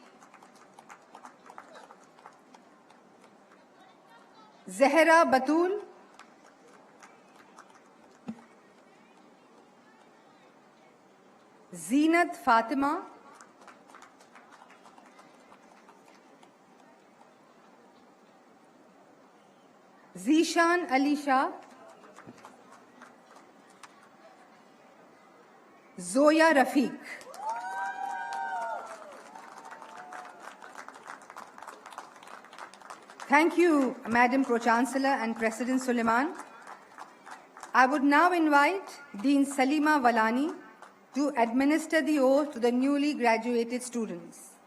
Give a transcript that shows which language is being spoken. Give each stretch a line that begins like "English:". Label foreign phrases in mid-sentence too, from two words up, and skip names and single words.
English: जहरा बतूल, जीनत फातिमा, जीशान अली शाह, जोया रफीक। Thank you, Madam Pro-Chancellor and President Suleiman. I would now invite Dean Salima Walani to administer the oath to the newly graduated students.